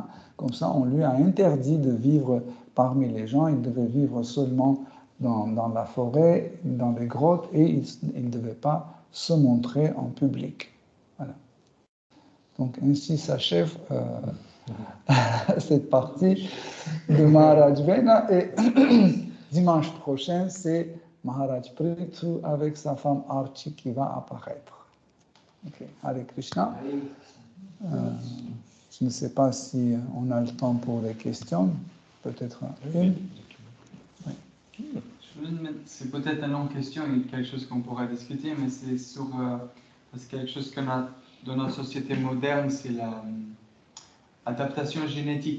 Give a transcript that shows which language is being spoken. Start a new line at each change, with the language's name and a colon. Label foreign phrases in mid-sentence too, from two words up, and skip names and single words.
French: Comme ça, on lui a interdit de vivre parmi les gens, il devait vivre seulement dans la forêt, dans les grottes, et il ne devait pas se montrer en public. Voilà. Donc ainsi s'achève cette partie de Maharaj Vena, et dimanche prochain, c'est Maharaj Prithu avec sa femme Archie qui va apparaître. Okay.
Sanskrit: हरे कृष्ण.
French: Je ne sais pas si on a le temps pour les questions. Peut-être une. Oui. C'est peut-être une longue question et quelque chose qu'on pourrait discuter, mais c'est sur parce que quelque chose qu'on a dans notre société moderne, c'est l'adaptation génétique.